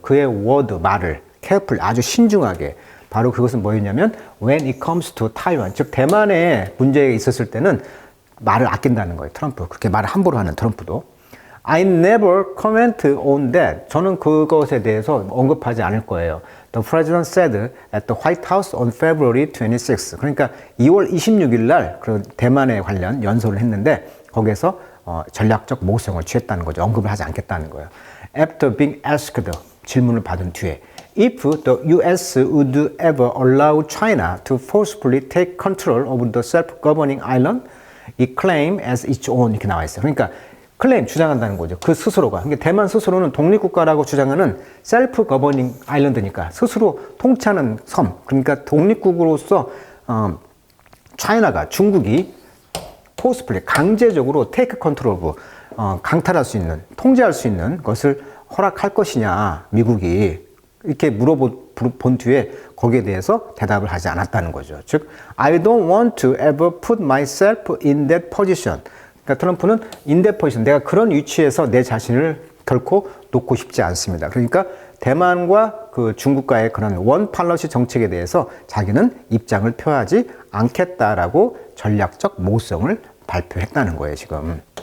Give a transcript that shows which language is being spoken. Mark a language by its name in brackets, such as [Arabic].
[Korean] 그의 word, 말을 careful, 아주 신중하게. 바로 그것은 뭐였냐면 [English] when it comes to Taiwan, [Korean] 즉 대만에 문제가 있었을 때는 말을 아낀다는 거예요. 트럼프. 그렇게 말을 함부로 하는 트럼프도. [English] I never comment on that. [Korean] 저는 그것에 대해서 언급하지 않을 거예요. [English] The president said at the White House on February 26. [Korean] 그러니까 2월 26일 날 그 대만에 관련 연설을 했는데 거기에서 전략적 모호성을 취했다는 거죠. 언급을 하지 않겠다는 거예요. [English] After being asked, [Korean] 질문을 받은 뒤에 [English] If the U.S. would ever allow China to forcefully take control of the self-governing island, it claimed as its own [Korean] 이렇게 나와 있어요. 그러니까 클레임, 주장한다는 거죠. 그 스스로가. 그러니까 대만 스스로는 독립국가라고 주장하는 셀프 거버닝 아일랜드니까 스스로 통치하는 섬. 그러니까 독립국으로서 차이나가, 중국이 포스플레이, 강제적으로 테이크 컨트롤 오브, 강탈할 수 있는, 통제할 수 있는 것을 허락할 것이냐, 미국이. 이렇게 물어본 뒤에 거기에 대해서 대답을 하지 않았다는 거죠. [English] 즉, I don't want to ever put myself in that position. [Korean] 그러니까 트럼프는 [English] in that position, [Korean] 내가 그런 위치에서 내 자신을 결코 놓고 싶지 않습니다. 그러니까 대만과 그 중국과의 그런 원 팔러시 정책에 대해서 자기는 입장을 표하지 않겠다라고 전략적 모호성을 발표했다는 거예요, 지금.